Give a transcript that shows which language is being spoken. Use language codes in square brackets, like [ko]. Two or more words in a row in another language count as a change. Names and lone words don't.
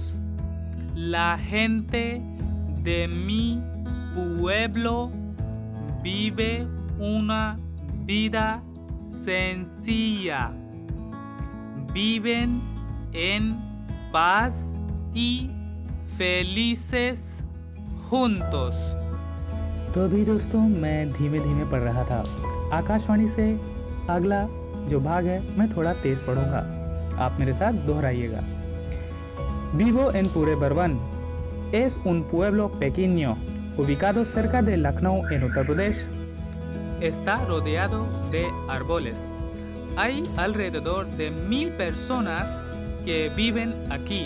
[es] La gente de mi pueblo vive una vida sencilla. Viven en paz y felices juntos. [hi] तो अभी दोस्तों मैं धीमे धीमे पढ़ रहा था। आकाशवाणी से अगला जो भाग है मैं थोड़ा तेज पढ़ूंगा, आप मेरे साथ दोहराइएगा। [es] Vivo en Purebarón. Es un pueblo pequeño ubicado cerca de Lucknow en Uttar Pradesh. Está rodeado de árboles. Hay alrededor de 1000 personas que viven aquí.